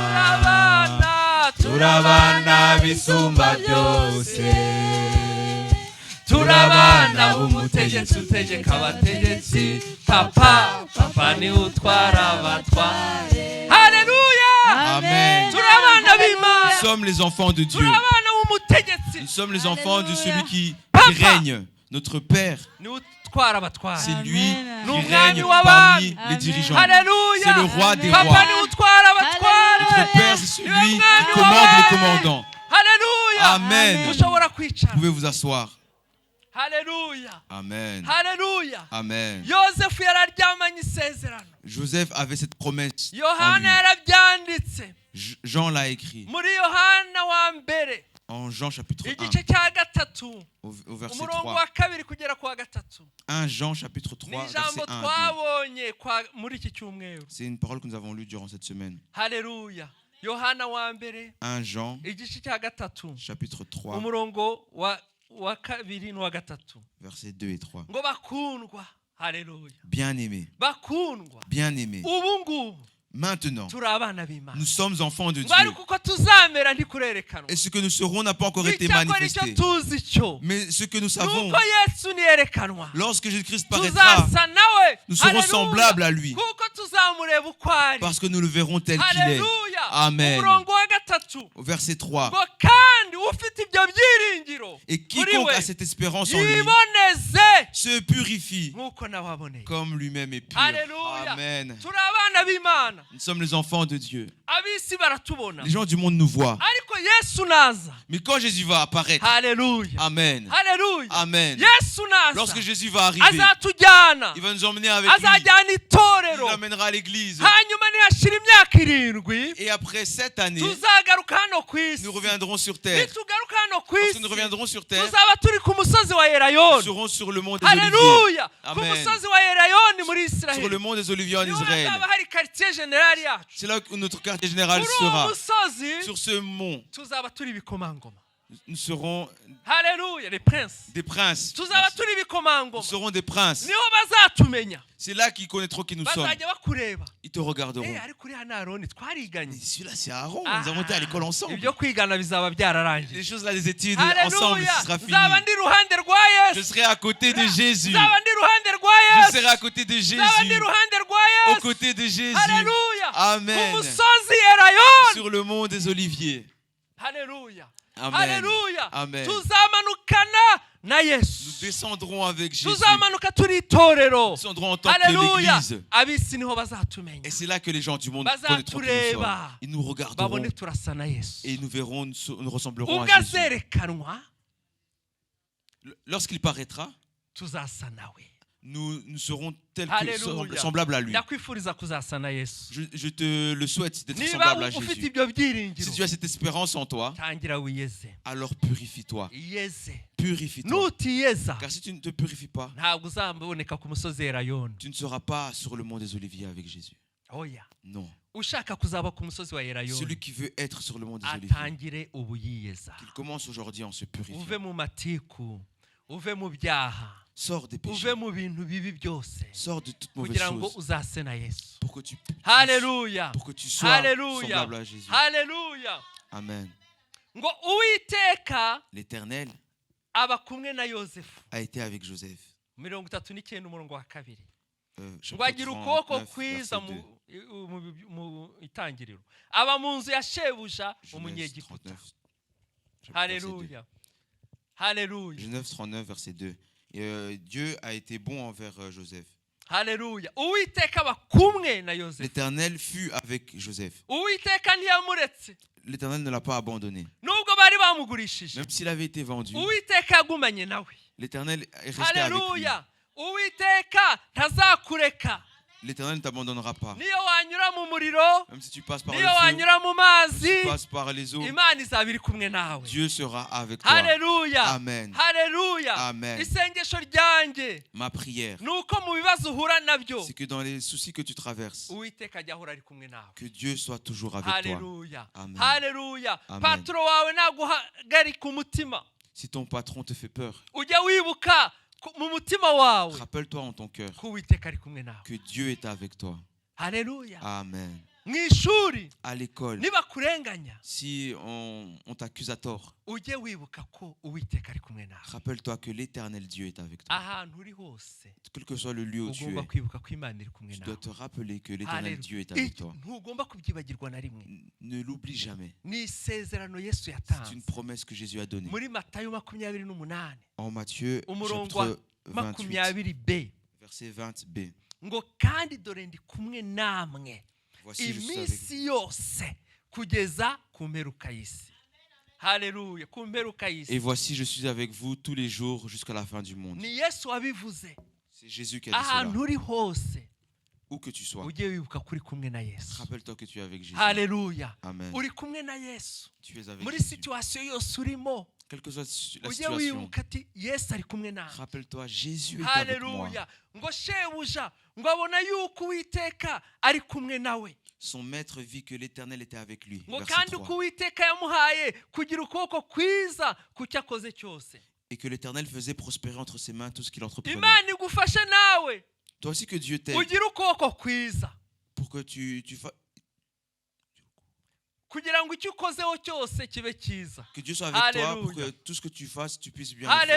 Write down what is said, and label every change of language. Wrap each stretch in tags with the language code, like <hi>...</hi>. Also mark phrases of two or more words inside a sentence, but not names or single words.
<rw>Turabana bisumba byose. turabana b'umutegetsi utegeka abategetsi, papa. Papa ni utwara abatware. Haleluya,</rw> <fr>Amen.</fr> <rw>turabana</rw> <fr>Nous</fr> <rw>b'Imana,</rw> <fr>sommes les enfants de Dieu.</fr> <rw>turabana b'umutegetsi.</rw> <fr>Nous sommes les enfants de celui qui</fr> <rw>Papa.</rw> <fr>règne. Notre Père,</fr> <rw>Ni utwara abatware.</rw> <fr>c'est lui Amen. qui</fr> <rw>Umwami</rw> <fr>règne</fr> <rw>w'abami.</rw> <fr>parmi les Amen. dirigeants.</fr> <rw>Haleluya,</rw> <fr>C'est le roi des</fr> <rw>papa</rw> <fr>rois.</fr> <rw>ni utwara abatware.</rw> <fr>Notre Père, c'est celui qui</fr> <rw>Umwami</rw> <fr>commande les</fr> <rw>w'abami.</rw> <fr>commandants.</fr> <rw>Haleluya,</rw> <fr>Amen.</fr> <rw>mushobora</rw> <fr>Vous</fr> <rw>kwicara.</rw> <fr>pouvez vous asseoir.</fr> <rw>Haleluya,</rw> <fr>Amen.</fr> <rw>haleluya.</rw> <fr>Amen.</fr> <rw>Yosefu yararyamanye isezerano,</rw> <fr>Joseph avait cette promesse en</fr> <rw>Yohana</rw> <fr>lui.</fr> <rw>yarabyanditse</rw> <fr>Jean l'a écrit</fr> <rw>muri Yohana wa mbere</rw> <fr>en Jean chapitre 1,</fr> <rw>igice cya gatatu</rw> <fr>au verset</fr> <rw>umurongo</rw> <fr>3.</fr> <rw>wa kabiri kugera ku wa gatatu.</rw> <fr>1 Jean chapitre</fr> <rw>Ni</rw> <fr>3,</fr> <rw>ijambo</rw> <fr>verset 1 à 2.</fr> <rw>twabonye muri iki cyumweru.</rw> <fr>C'est une parole que nous avons lue durant cette semaine.</fr> <rw>Haleluya, Yohana wa mbere</rw> <fr>1 Jean</fr> <rw>igice cya gatatu</rw> <fr>chapitre 3,</fr> <rw>umurongo wa kabiri n'uwa gatatu,</rw> <fr>versets 2 et 3.</fr> <rw>ngo bakundwa. Haleluya,</rw> <fr>Bien-aimés,</fr> <rw>bakundwa,</rw> <fr>bien-aimés,</fr> <rw>ubu ngubu</rw> <fr>maintenant,</fr> <rw>turi abana b'Imana,</rw> <fr>nous sommes enfants de</fr> <rw>ngo ariko</rw> <fr>Dieu.</fr> <rw>uko tuzamera ntikurerekanwa.</rw> <fr>Et ce que nous serons n'a pas encore été</fr> <rw>Icyakora icyo</rw> <fr>manifesté.</fr> <rw>tuzi cyo</rw> <fr>Mais ce que nous savons,</fr> <rw>nuko Yesu niyerekanwa</rw> <fr>lorsque Jésus-Christ paraîtra,</fr> <rw>tuzasa nawe,</rw> <fr>nous serons</fr> <rw>Haleluya,</rw> <fr>semblables à lui.</fr> <rw>kuko tuzamureba uko ari.</rw> <fr>Parce que nous le verrons tel qu'il est.</fr> <rw>Haleluya,</rw> <fr>Amen.</fr> <rw>umurongo wa gatatu,</rw> <fr>Au verset 3.</fr> <rw>ngo kandi ufite ibyo byiringiro</rw> <fr>Et</fr> <rw>muri</rw> <fr>quiconque</fr> <rw>we</rw> <fr>a cette espérance en lui</fr> <rw>yiboneze</rw> <fr>se purifie</fr> <rw>nk'uko nawe aboneye.</rw> <fr>comme lui-même est pur.</fr> <rw>Haleluya,</rw> <fr>Amen.</fr> <rw>turi abana b'Imana,</rw> <fr>Nous sommes les enfants de Dieu.</fr> <rw>ab'isi baratubona</rw> <fr>Les gens du monde nous voient.</fr> <rw>ariko Yesu naza.</rw> <fr>Mais quand Jésus va apparaître,</fr> <rw>Haleluya,</rw> <fr>Amen.</fr> <rw>haleluya,</rw> <fr>Amen.</fr> <rw>Yesu naza</rw> <fr>Lorsque Jésus va arriver,</fr> <rw>azatujyana,</rw> <fr>il va nous emmener avec lui.</fr> <rw>azajyana</rw> <fr>Il</fr> <rw>itorero,</rw> <fr>nous amènera à l'église.</fr> <rw>hanyuma nihashira imyaka 7</rw> <fr>Et après 7 années,</fr> <rw>tuzagaruka hano ku isi.</rw> <fr>nous reviendrons sur terre.</fr> <rw>Nitugaruka hano ku</rw> <fr>Lorsque</fr> <rw>isi</rw> <fr>nous reviendrons sur terre,</fr> <rw>tuzaba turi ku musozi wa</rw> <fr>nous</fr> <rw>Yerayoni.</rw> <fr>serons sur le mont des Oliviers.</fr> <rw>Haleluya, ku</rw> <fr>Amen.</fr> <rw>musozi wa Yerayoni muri</rw> <fr>Sur le</fr> <rw>Israeli.</rw> <fr>mont des Oliviers en</fr> <rw>Niho</rw> <fr>Israël.</fr> <rw>hazaba hari</rw> <fr>quartier general</fr> <rw>yacu.</rw> <fr>C'est là où notre quartier général</fr> <rw>Kuri uwo</rw> <fr>sera.</fr> <rw>musozi</rw> <fr>Sur ce mont,</fr> <rw>tuzaba turi ibikomangoma.</rw> <fr>nous serons Haleluya, les princes. des princes.</fr> <rw>Tuzaba turi</rw> <fr>Nous</fr> <rw>ibikomangoma.</rw> <fr>serons des princes.</fr> <rw>Niho bazatumenya,</rw> <fr>C'est là qu'ils connaîtront qui nous sommes.</fr> <rw>bazajya bakureba.</rw> <fr>Ils te regarderont.</fr> <rw>Ariko uri hano Aroni twariganye.</rw> <fr>Et celui-là, c'est Aaron. Nous avons été à l'école ensemble.</fr> <rw>Ibyo kwigana bizaba byararangiye.</rw> <fr>Les choses là, les études ensemble,</fr> <rw>Haleluya,</rw> <fr>ce sera fini.</fr> <rw>nzaba ndi iruhande rwa</rw> <fr>Je</fr> <rw>Yesu.</rw> <fr>serai à côté de Jésus.</fr> <rw>Nzaba ndi iruhande rwa</rw> <fr>Je</fr> <rw>Yesu.</rw> <fr>serai à côté de</fr> <rw>Nzaba ndi</rw> <fr>Jésus.</fr> <rw>iruhande rwa</rw> <fr>Aux</fr> <rw>Yesu.</rw> <fr>côtés de Jésus.</fr> <rw>Haleluya,</rw> <fr>Amen.</fr> <rw>ku musozi Yerayoni.</rw> <fr>Sur le mont des Oliviers.</fr> <rw>Haleluya,</rw> <fr>Amen.</fr> <rw>haleluya</rw> <fr>Amen.</fr> <rw>tuzamanukana na</rw> <fr>Nous</fr> <rw>yesu</rw> <fr>descendrons avec Jésus.</fr> <rw>tuzamanuka turi itorero</rw> <fr>Nous descendrons en tant que</fr> <rw>haleluya</rw> <fr>l'Église.</fr> <rw>ab'isi niho bazatumenya</rw> <fr>Et c'est là que les gens du monde connaîtront qui nous</fr> <rw>bazatureba</rw> <fr>sommes. Ils nous regarderont</fr> <rw>babone turasa na yesu</rw> <fr>et nous verrons, nous ressemblerons</fr> <rw>ubwo</rw> <fr>à Jésus.</fr> <rw>azerekanwa</rw> <fr>Lorsqu'il paraîtra,</fr> <rw>tuzasa nawe</rw> <fr>nous serons tels que Alléluia. semblables à lui.</fr> <rw>ndakwifuriza kuzasa na yesu</rw> <fr>Je te le souhaite d'être</fr> <rw>niba</rw> <fr>semblable à</fr> <rw>ufite</rw> <fr>Jésus.</fr> <rw>ibyo</rw> <fr>Si</fr> <rw>byiringiro</rw> <fr>tu as cette espérance en toi,</fr> <rw>tangira wiyeze</rw> <fr>alors purifie-toi.</fr> <rw>iyeze</rw> <fr>Purifie-toi.</fr> <rw>nutiyeza</rw> <fr>Car si tu ne te purifies pas,</fr> <rw>ntabwo uzaboneka ku musozi erayoni</rw> <fr>tu ne seras pas sur le mont des Oliviers avec Jésus.</fr> <rw>oya</rw> <fr>Non.</fr> <rw>ushaka kuzaba ku musozi wa erayoni</rw> <fr>Celui qui veut être sur le mont des Oliviers,</fr> <rw>atangire ubu yiyeza</rw> <fr>qu'il commence aujourd'hui en se</fr> <rw>uve</rw> <fr>purifiant.</fr> <rw>mu matiku uve mu byaha</rw> <fr>Sors des péchés.</fr> <rw>uve mu bintu bibi byose</rw> <fr>Sors de toute mauvaise</fr> <rw>kugira ngo</rw> <fr>chose</fr> <rw>uzase na yesu</rw> <fr>pour que tu</fr> <rw>haleluya</rw> <fr>pour que tu sois</fr> <rw>haleluya</rw> <fr>semblable à Jésus.</fr> <rw>haleluya</rw> <fr>Amen.</fr> <rw>ngo uwiteka</rw> <fr>L'Éternel</fr> <rw>aba kumwe na yosefu</rw> <fr>a été avec Joseph.</fr> <rw>39 umurongo wa kabiri ngo</rw> <fr>Chapitre</fr> <rw>agira ukuboko</rw> <fr>39,</fr> <rw>kwiza</rw> <fr>verset 2.</fr> <rw>mu itangiriro aba mu nzu ya shebuja</rw> <fr>Genèse</fr> <rw>umunyegiputa</rw> <fr>39, chapitre verset 2.</fr> <rw>haleluya haleluya</rw> <fr>Genèse 39, verset 2. Et, Dieu a été bon envers Joseph.</fr> <rw>haleluya uwiteka aba kumwe na yosefu</rw> <fr>L'Éternel fut avec Joseph.</fr> <rw>uwiteka ntiyamuretse</rw> <fr>L'Éternel ne l'a pas abandonné.</fr> <rw>nubwo bari bamugurishije</rw> <fr>Même s'il avait été vendu,</fr> <rw>uwiteka yagumanye nawe</rw> <fr>l'Éternel est resté avec lui.</fr> <rw>haleluya uwiteka ntazakureka</rw> <fr>L'Éternel ne t'abandonnera pas.</fr> <rw>niyo wanyura mu muriro</rw> <fr>Même si tu passes par le</fr> <rw>niyo</rw> <fr>feu,</fr> <rw>wanyura mu</rw> <fr>même si</fr> <rw>mazi</rw> <fr>tu passes par les eaux,</fr> <rw>imana izaba iri kumwe nawe</rw> <fr>Dieu sera avec toi.</fr> <rw>haleluya</rw> <fr>Amen.</fr> <rw>haleluya</rw> <fr>Amen.</fr> <rw>isengesho ryanjye</rw> <fr>Ma prière,</fr> <rw>ni uko mu bibazo uhura nabyo</rw> <fr>c'est que dans les soucis que tu traverses,</fr> <rw>uwiteka ajya ahora ari kumwe nawe</rw> <fr>que Dieu soit toujours avec toi.</fr> <rw>haleluya</rw> <fr>Amen.</fr> <rw>haleluya</rw> <fr>Amen.</fr> <rw>paturo wawe naguhagarika umutima</rw> <fr>Si ton patron te fait peur,</fr> <rw>ujya wibuka mu mutima wawe</rw> <fr>rappelle-toi en ton cœur</fr> <rw>ko uwiteka ari kumwe nawe</rw> <fr>que Dieu est avec toi.</fr> <rw>haleluya</rw> <fr>Amen.</fr> <rw>mu ishuri</rw> <fr>À l'école,</fr> <rw>nibakurenganya</rw> <fr>si on t'accuse à tort,</fr> <rw>ujye wibuka ko uwiteka ari kumwe nawe</rw> <fr>rappelle-toi que l'Éternel Dieu est avec toi.</fr> <rw>ahantu uri hose</rw> <fr>Quel que soit le lieu où tu</fr> <rw>ugomba</rw> <fr>es,</fr> <rw>kwibuka ko imana iri kumwe</rw> <fr>tu</fr> <rw>nawe</rw> <fr>dois te rappeler que l'Éternel Dieu est avec toi.</fr> <rw>ntugomba kubyibagirwa na rimwe</rw> <fr>Ne l'oublie jamais.</fr> <rw>ni isezerano yesu</rw> <fr>C'est une</fr> <rw>yatanze</rw> <fr>promesse que Jésus a donnée.</fr> <rw>muri matayo 28</rw> <fr>En Matthieu,</fr> <rw>umurongo wa</rw> <fr>chapitre 28,</fr> <rw>20b</rw> <fr>verset 20b.</fr> <rw>ngo kandi dore ndi kumwe namwe</rw> <fr>Voici, je suis avec vous.</fr> <rw>iminsi yose kugeza ku mperuka y'isi haleluya ku mperuka</rw> <fr>Et</fr> <rw>y'isi</rw> <fr>voici, je suis avec vous tous les jours jusqu'à la fin du monde.</fr> <rw>ni yesu wabivuze</rw> <fr>C'est Jésus qui a dit</fr> <rw>ahantu</rw> <fr>cela.</fr> <rw>uri hose</rw> <fr>Où que tu sois,</fr> <rw>ujye wibuka ko uri kumwe na yesu</rw> <fr>rappelle-toi que tu es avec Jésus.</fr> <rw>haleluya</rw> <fr>Amen.</fr> <rw>uri kumwe na yesu</rw> <fr>Tu es avec</fr> <rw>muri</rw> <fr>Jésus.</fr> <rw>situwasiyo yose urimo</rw> <fr>Quelle que soit la</fr> <rw>ujye</rw> <fr>situation,</fr> <rw>wibuka ati yesu ari kumwe nawe</rw> <fr>rappelle-toi, Jésus est avec moi.</fr> <rw>haleluya ngo shebuja ngo abona yuko uwiteka ari kumwe nawe</rw> <fr>Son maître vit que l'Éternel était avec lui.</fr> <rw>ngo</rw> <fr>Verset</fr> <rw>kandi</rw> <fr>3.</fr> <rw>uko uwiteka yamuhaye kugira ukuboko kwiza ku cyo akoze cyose</rw> <fr>Et que l'Éternel faisait prospérer entre ses mains tout ce qu'il entreprenait.</fr> <rw>imana igufashe nawe</rw> <fr>Toi aussi que Dieu t'aide</fr> <rw>ugire ukuboko kwiza</rw> <fr>pour que tu fasses.</fr> <rw>kugira ngo icyo ukozeho cyose kibe cyiza</rw> <fr>Que Dieu soit avec toi pour Alléluia. que tout ce que tu fasses, tu puisses bien le faire.</fr>